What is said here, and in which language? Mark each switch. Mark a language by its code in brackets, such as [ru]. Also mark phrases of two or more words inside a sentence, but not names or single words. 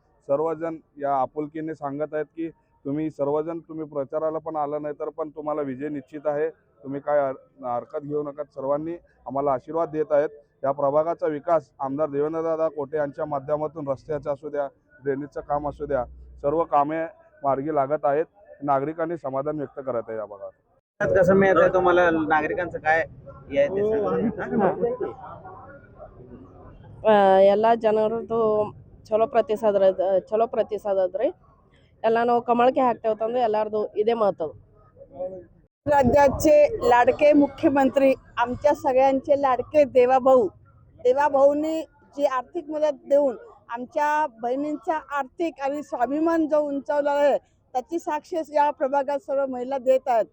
[mr] सर्वजण या आपुलकीने सांगत आहेत की तुम्ही प्रचाराला पण आलं नाही तर पण तुम्हाला विजय निश्चित आहे, तुम्ही काय हरकत घेऊ नका। सर्वांनी आम्हाला आशीर्वाद देत आहेत। या प्रभागाचा विकास आमदार देवेंद्रदादा कोटे यांच्या माध्यमातून रस्त्याचं असू द्या, ड्रेनेजचं काम असू द्या, सर्व कामे मार्गी लागत आहेत। नागरिकांनी समाधान व्यक्त करत आहे। या भागात कसं मिळत आहे तुम्हाला, नागरिकांचं काय [kn] ಎಲ್ಲ ಜನರದ್ದು ಚಲೋ ಪ್ರತಿಸಾದ ಅದ್ರಿ ಎಲ್ಲ ನಾವು ಕಮಳಕ್ಕೆ ಹಾಕ್ತೇವೆ ತಂದು ಎಲ್ಲಾರ್ದು ಇದೇ ಮಾತು। [mr] राज्याचे लाडके मुख्यमंत्री आमच्या सगळ्यांचे लाडके देवाभाऊंनी जी आर्थिक मदत देऊन आमच्या बहिणींचा आर्थिक आणि स्वाभिमान जो उंचावला आहे त्याची साक्ष या प्रभागात सर्व महिला देत आहेत।